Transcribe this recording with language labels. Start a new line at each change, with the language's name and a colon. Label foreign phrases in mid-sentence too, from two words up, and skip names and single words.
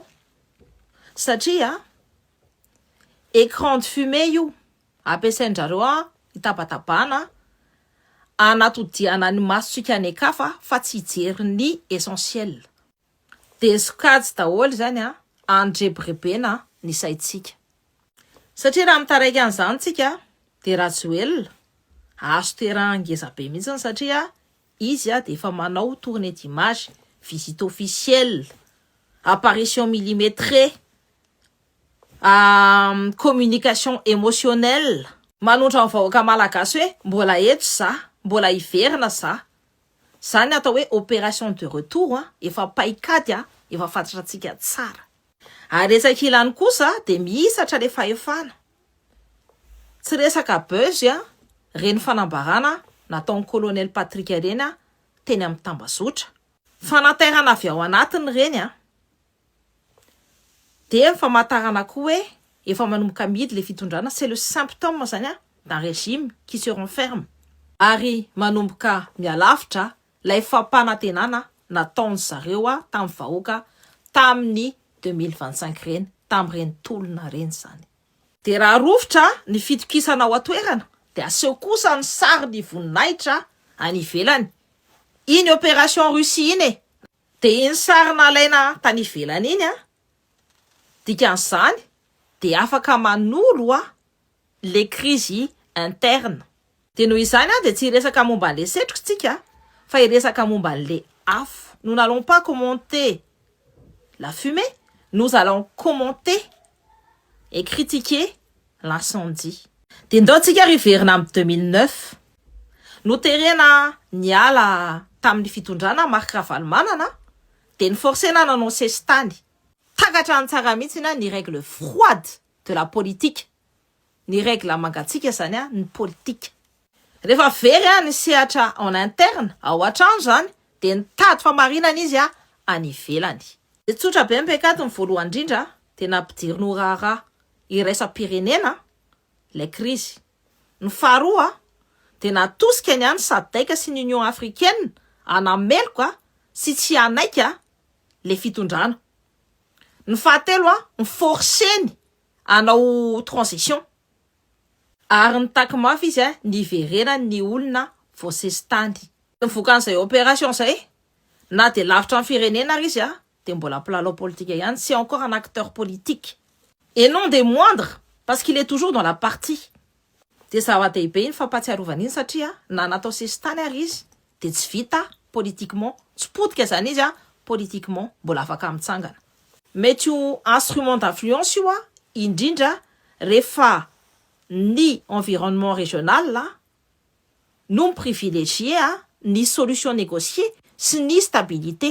Malagasy: Satria
French: écran de fumée
Malagasy: io ampiasain-jareo itapatabana anatodiana ny masotsika ny kafa fa tsy hijery ny essentiel. De sokajy daholo zany andrebirebena ny saitsika. Satria raha mitaraiky an'izany tsika de Rajoelina azo terrain ngeza be mihitsy satria izy de efa manao
French: tournée d'image, visite officielle, apparition millimétrée, communication émotionnelle.
Malagasy: Manontra ny vahoaka malagasy hoe mbola eto za, mbola hiverina za. Zany atao hoe
French: opération de retour
Malagasy: efa paikady efa fantatratsika tsara. Ary resaka ilany kosa de mihisatra le fahefana. Tsy resaka buzz reny fanambarana nataon'ny colonel Patrick reny teny amin'ny tambazotra. Fanaterana avy ao anatiny reny de famantarana koa hoe efa manomboka midy le fitondrana.
French: C'est le symptôme
Malagasy: zany
French: d'un régime qui se renferme.
Malagasy: Ary manomboka mialavitra lay fampanantenana nataony zareo tamin'ny vahoaka tamin'ny 2025 reny, tamin'ireny tolona reny zany. De raha rovitra ny fitokisana ao atoerana de aseho kosa ny sary ny voninahitra any ivelany. Iny opération Russie iny de iny sary nalaina tany ivelany iny dikan'izany de afaka manolo
French: les crises internes.
Malagasy: De noho izany de tsy resaka momba le setrotsika fa iresaka momba le afo.
French: Nous n'allons pas commenter la fumée, nous allons commenter et critiquer l'incendie.
Malagasy: De ndao tsika riverina amin'ny 2009 noterena niala tamin'ny fitondrana Marc Ravalomanana de niforcena nanao sestany. Takatra ny tsara mihitsy ny
French: règle froide de la politique.
Malagasy: Ny règle mangatsika zany ny politique. Rehefa very ny sehatra
French: en interne
Malagasy: ao an-trano zany de nitady famarinana izy any ivelany. De tsotra be mpekatiny voalohany indrindra de nampidiry norara iraisam-pirenena
French: les crises.
Malagasy: Ny faharoa de natosika ny any SADC sy ny Union africaine anameloko sy tsy anaika le fitondrana. Ny fahatelo ny forceny anao transition. Ary ny taky mafy izy niverena ny olona voasestany. Nivoakan'izay opération zay na de lavitra ny firenena izy de mbola mpilalao politique ihany,
French: c'est encore un acteur politique. Et non des moindres, parce qu'il est toujours dans la partie.
Malagasy: De zava-dehibe iny fampatsiarovana iny satria na natao sestany ary izy de tsy vita politiquement, tsy potika zany izy politiquement mbola afaka mitsangana. Mety ho
French: instrument d'influence
Malagasy: io indrindra rehefa ny
French: environnement régional
Malagasy: no privilégié ny
French: solution négociée
Malagasy: sy ny stabilité.